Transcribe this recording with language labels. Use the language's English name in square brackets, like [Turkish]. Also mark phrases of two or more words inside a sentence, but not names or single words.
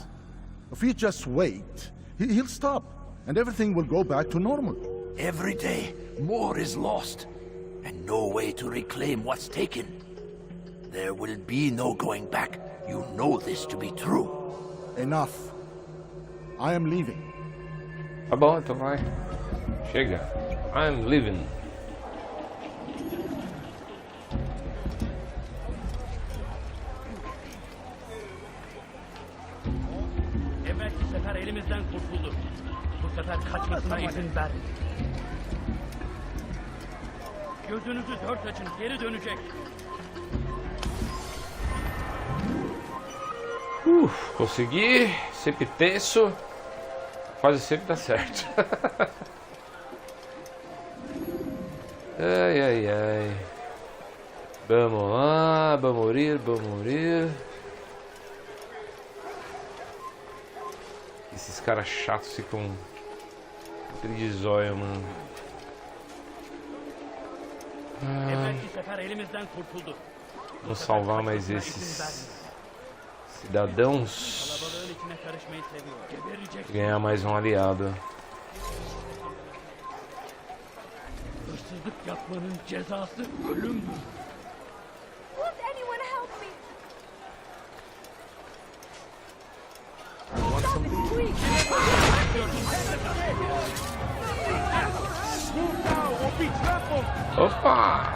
[English] If you just wait, he'll stop, and everything will go back to normal. Every day, more is lost, and no way to reclaim what's taken. There will be no going back. You know this to be true. Enough. I am leaving. [Portuguese] Tá bom, então vai. Chega. [English] I'm leaving. [Turkish] Evvelki sefer elimizden kurtuldu. Bu sefer kaçmasına izin vermeyin. Gözünüzü dört açın, geri dönecek. [Portuguese] Consegui. Sempre tenso. Quase sempre dá certo. Ai, ai, ai. Vamos lá, vamos morir, vamos morir. Esses caras chatos ficam de zóio, mano. [Turkish] Evvelki sefer elimizden kurtuldu. [Portuguese] Vamos salvar mais esses cidadãos. [Turkish] Kalabalığın içine karışmayı seviyor. Geberecek. [Portuguese] Ganhar mais um aliado. [Turkish] Hırsızlık yapmanın cezası ölümdür. [English] Won't anyone help me? Something, please. [Portuguese] Opa!